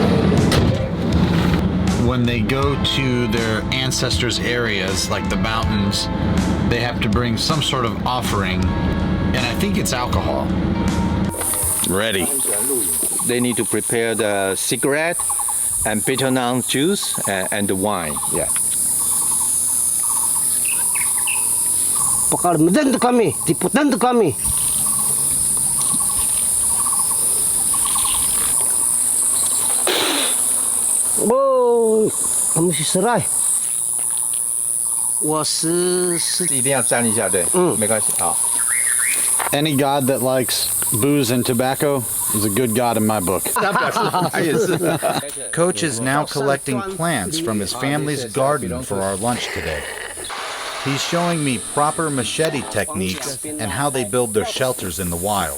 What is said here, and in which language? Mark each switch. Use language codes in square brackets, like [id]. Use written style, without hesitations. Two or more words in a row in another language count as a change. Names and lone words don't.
[en] When they go to their ancestors' areas, like the mountains, they have to bring some sort of offering, and I think it's alcohol. Ready. They need to prepare the cigarette and bitter nut juice and the wine. Yeah. Pakalmadan kami, tiputan kami. Oh, kamu si serai. [zh] 我是一定要沾一下，对，没关系，好。 [en] Any god that likes booze and tobacco is a good god in my book. Coach is now collecting plants from his family's garden for our lunch today. He's showing me proper machete techniques and how they build their shelters in the wild.